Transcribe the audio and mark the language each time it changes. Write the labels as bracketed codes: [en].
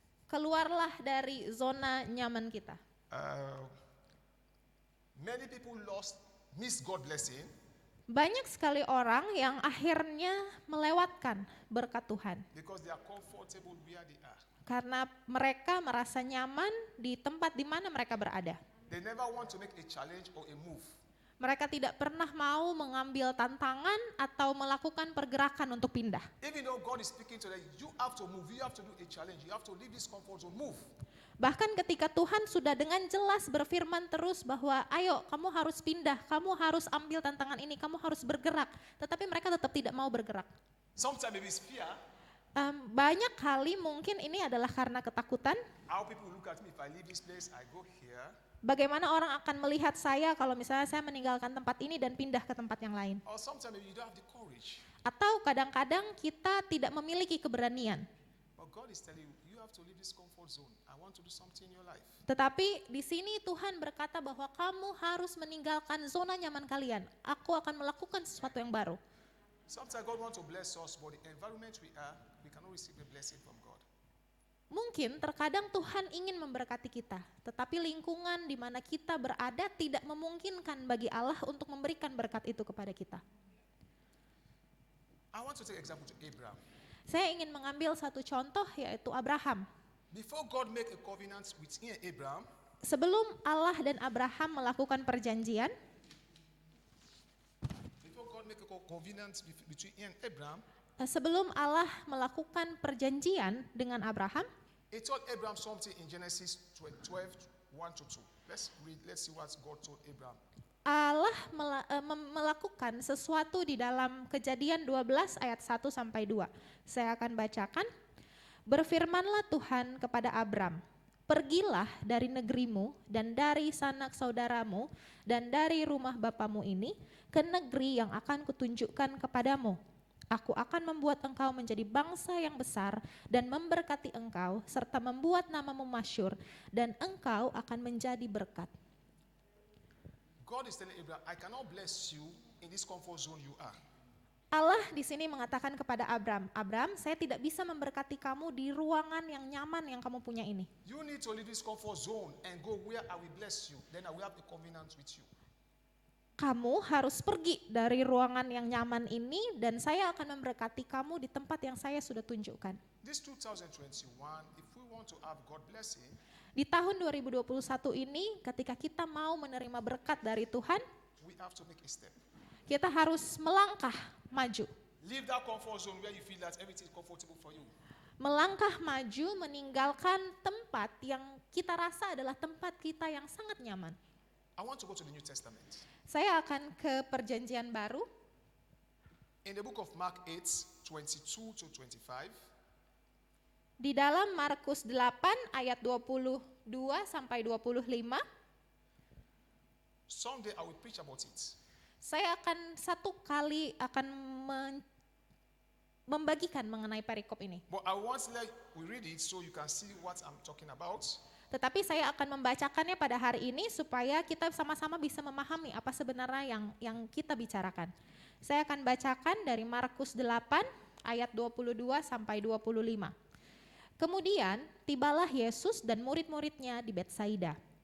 [id] Keluarlah dari zona nyaman kita. [en] Many people miss God blessing [id] Banyak sekali orang yang akhirnya melewatkan berkat Tuhan [en] because they are comfortable where they are. [id] karena mereka merasa nyaman di tempat di mana mereka berada. [en] They never want to make a challenge or a move. [id] Mereka tidak pernah mau mengambil tantangan atau melakukan pergerakan untuk pindah. [en] Even though God is speaking to them, you have to move, you have to do a challenge, you have to leave this comfort zone, move. [id] Bahkan ketika Tuhan sudah dengan jelas berfirman terus bahwa ayo kamu harus pindah, kamu harus ambil tantangan ini, kamu harus bergerak. Tetapi mereka tetap tidak mau bergerak. [en] Sometimes maybe it's fear. [id] Banyak kali mungkin ini adalah karena ketakutan. [en] How people look at me if I leave this place, I go here. [id] Bagaimana orang akan melihat saya kalau misalnya saya meninggalkan tempat ini dan pindah ke tempat yang lain. [en] Or sometimes maybe you don't have the courage. [id] Atau kadang-kadang kita tidak memiliki keberanian. [en] But God is telling you, you have to leave this comfort zone. I want to do something in your life. [id] Tetapi di sini Tuhan berkata bahwa kamu harus meninggalkan zona nyaman kalian. Aku akan melakukan sesuatu yang baru. [en] Sometimes God wants to bless us, but the environment we are, we cannot receive a blessing from God. [id] Mungkin terkadang Tuhan ingin memberkati kita, tetapi lingkungan di mana kita berada tidak memungkinkan bagi Allah untuk memberikan berkat itu kepada kita. [en] I want to take example to Abraham. [id] Saya ingin mengambil satu contoh yaitu Abraham. [en] Before God make a covenant with Abraham, [id] Sebelum Allah dan Abraham melakukan perjanjian, [en] before God make a covenant between Abraham, [id] sebelum Allah melakukan perjanjian dengan Abraham, [en] He told Abraham something in Genesis 12, 1-2. Let's read, let's see what God told Abraham. [id] Allah melakukan sesuatu di dalam Kejadian 12 ayat 1 sampai 2. Saya akan bacakan. Berfirmanlah Tuhan kepada Abram, pergilah dari negerimu dan dari sanak saudaramu dan dari rumah bapamu ini ke negeri yang akan kutunjukkan kepadamu. Aku akan membuat engkau menjadi bangsa yang besar dan memberkati engkau serta membuat namamu masyhur dan engkau akan menjadi berkat. [en] God is telling Abraham, I cannot bless you in this comfort zone you are. [id] Allah di sini mengatakan kepada Abram, Abram, saya tidak bisa memberkati kamu di ruangan yang nyaman yang kamu punya ini. [en] You need to leave this comfort zone and go where I will bless you. Then I will have a covenant with you. [id] Kamu harus pergi dari ruangan yang nyaman ini dan saya akan memberkati kamu di tempat yang saya sudah tunjukkan. [en] This 2021, if we want to have God blessing, [id] Di tahun 2021 ini ketika kita mau menerima berkat dari Tuhan, [en] we have to make a step. [id] kita harus melangkah maju. [en] Leave that comfort zone where you feel that everything is comfortable for you. [id] Melangkah maju meninggalkan tempat yang kita rasa adalah tempat kita yang sangat nyaman. [en] I want to go to the New Testament. [id] Saya akan ke perjanjian baru. [en] In the book of Mark 8, 22-25, [id] Di dalam Markus 8 ayat 22 sampai 25, [en] someday I will preach about it. [id] saya akan satu kali akan membagikan mengenai perikop ini. [en] But I want to let we read it so you can see what I'm talking about. [id] Tetapi saya akan membacakannya pada hari ini supaya kita sama-sama bisa memahami apa sebenarnya yang kita bicarakan. Saya akan bacakan dari Markus 8 ayat 22 sampai 25. Kemudian tibalah Yesus dan murid-muridnya di Betsaida.